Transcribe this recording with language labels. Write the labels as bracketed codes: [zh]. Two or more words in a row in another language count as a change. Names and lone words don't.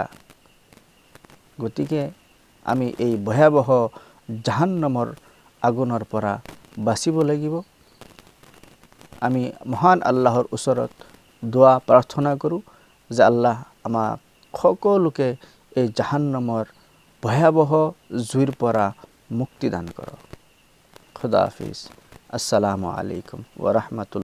[as] গতিকে আমি এই ভয়াৱহ জাহান্নামৰ আগুনৰ পৰা বাচিব লাগিব। আমি মহান আল্লাহৰ ওচৰত দোৱা প্ৰাৰ্থনা কৰোঁ যে আল্লাহ আমাক সকলোকে এই জাহান্নামৰ ভয়াৱহ জুইৰ পৰা মুক্তি দান কৰ। [ur] خدا حافظ. [ar] السلام عليكم ورحمة الله.